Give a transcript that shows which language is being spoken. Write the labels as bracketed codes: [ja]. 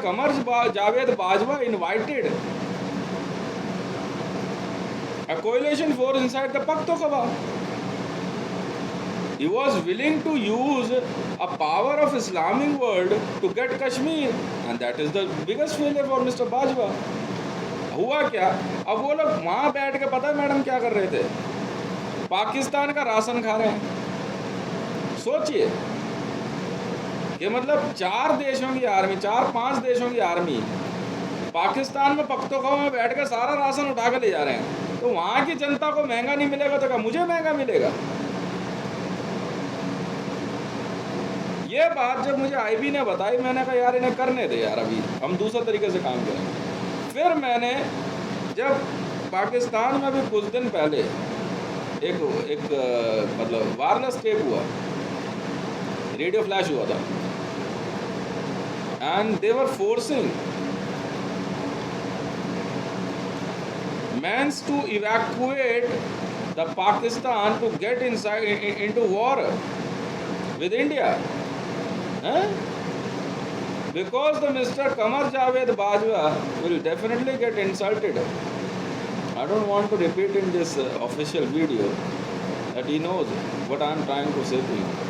[en] Qamar Javed Bajwa invited a coalition force inside the Pakhtokwa. He was willing to use a power of Islamic world to get Kashmir, and that is the biggest failure for Mr. Bajwa. [hi] हुआ क्या, अब वो लोग वहाँ बैठ के पता है मैडम क्या कर रहे थे? पाकिस्तान का राशन खा रहे हैं। सोचिए कि मतलब 4-5 देशों की आर्मी पाकिस्तान में पख्तूनख्वा में बैठ कर सारा राशन उठा कर ले जा रहे हैं, तो वहाँ की जनता को महंगा नहीं मिलेगा तो क्या मुझे महंगा मिलेगा? ये बात जब मुझे आईबी ने बताई, मैंने कहा यार इन्हें करने दे यार, अभी हम दूसरे तरीके से काम करेंगे। फिर मैंने जब पाकिस्तान में भी कुछ दिन पहले एक मतलब वायरलेस टेप हुआ, रेडियो फ्लैश हुआ था, [en] And they were forcing men to evacuate the Pakistan to get into war with India, because the Mr. Qamar Javed Bajwa will definitely get insulted. I don't want to repeat in this official video that he knows what I am trying to say to him.